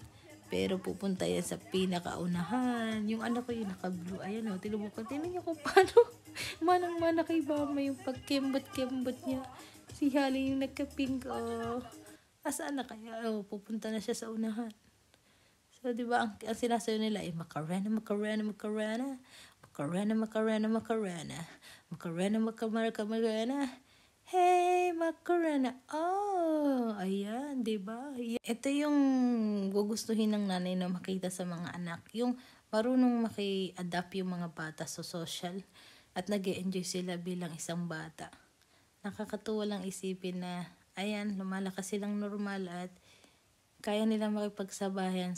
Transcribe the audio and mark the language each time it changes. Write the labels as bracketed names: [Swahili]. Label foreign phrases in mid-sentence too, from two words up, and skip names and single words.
[Filipino] Pero pupunta yan sa pinakaunahan. Yung anak ko yung naka-blue. Ayan tinubok ko. Tingnan niyo kung paano manang-mana kay mama yung pagkembot-kembot niya. Si Hali yung nagka-pink. Asaan na kaya? Pupunta na siya sa unahan. So, di ba, ang sinasayo nila ay Macarena, Macarena, Macarena. Macarena, Macarena, Macarena. Macarena, Macarena, Macarena. [English] Hey, Macarena. [Filipino] Ayan, diba? Ito yung gugustuhin ng nanay na makita sa mga anak. Yung marunong maki-adapt yung mga bata sa social at nag-e-enjoy sila bilang isang bata. Nakakatuwa lang isipin na, ayan, lumalakas silang normal at kaya nilang makipagsabayan.